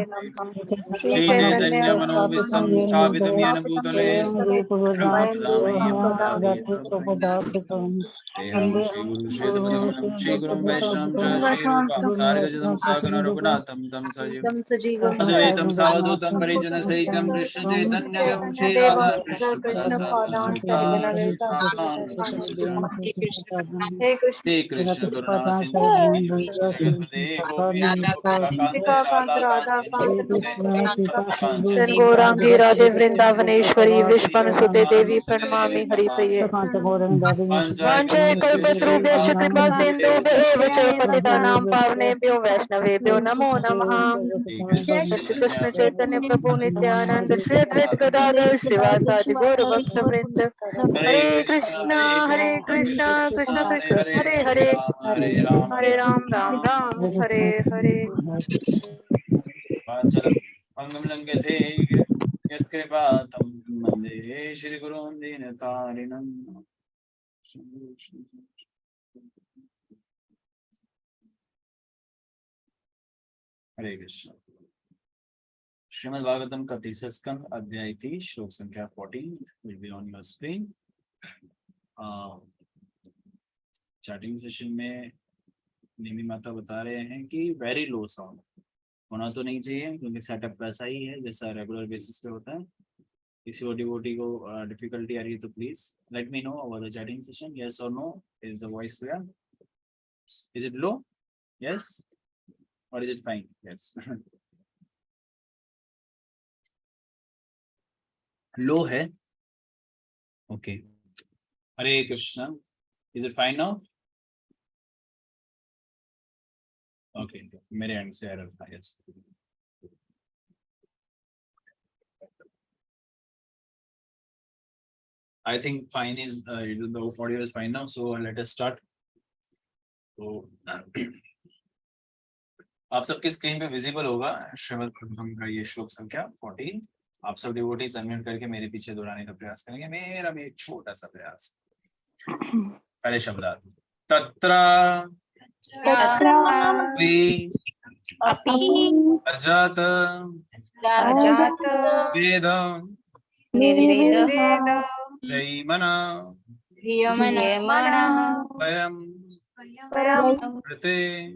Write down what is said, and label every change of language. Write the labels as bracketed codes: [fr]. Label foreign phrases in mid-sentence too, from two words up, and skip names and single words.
[sa] श्री चैतन्य मनोविश्वं स्थापितं येन भूतले स्वयं वन्दे श्री गुरु श्री गुरुं वैष्णवं च श्री रूपं सार्वजनं सागरं रघुनाथं तं सजीवं अद्वैतं सावधूतं परिजन सहितं कृष्ण चैतन्य एवं श्री राधा कृष्ण श्री कृष्ण करुणा सिंधु गौरांगी राधे वृंदावनेश्वरी विश्वम सुते देवी प्रणमामि हरिप्रिये वाञ्छे कल्पतरुभ्यश्च कृपा सिन्धुभ्येव च पतितानां पावनेभ्यो वैष्णवेभ्यो नमो नमः। श्री कृष्ण चैतन्य प्रभु नित्यानंद श्री अद्वैत गदाधर श्रीवासादि गौर भक्त वृंद हरे कृष्ण कृष्ण कृष्ण हरे हरे हरे राम राम हरे हरे। लंघते यत्कृपा तं वन्दे श्री गुरुं दीनतारिणं। [hi] हरे कृष्ण। श्रीमद् भागवतम का तीसरा स्कंद अध्याय 30 श्लोक संख्या 14 [en] will be on your screen. chatting session [hi] में निमी माता बता रहे हैं कि [en] very low sound [hi] होना तो नहीं चाहिए क्योंकि सेटअप वैसा ही है जैसा [en] regular basis [hi] पे होता है। किसी ओटीओटी को [en] डिफिकल्टी [hi] आ रही है तो [en] please let me know over the chatting session. यस और नो, is the voice clear? is it low? यस और is it fine? यस लो है। [hi] ओके हरे कृष्ण। [en] is it fine now? okay मेरे एंड से एरर था। यस I think fine is the audio is fine now, so let us start. [hi] तो आप सबकी स्क्रीन पे विजिबल होगा श्रीमद् भागवतम का ये श्लोक संख्या 14। आप सब [en] devotees unmute [hi] करके मेरे पीछे दोहराने का प्रयास करेंगे। मेरा भी एक छोटा सा प्रयास। पहले शब्दार्थ [sa] तत्र अजात वेद जयमना स्वयं कृते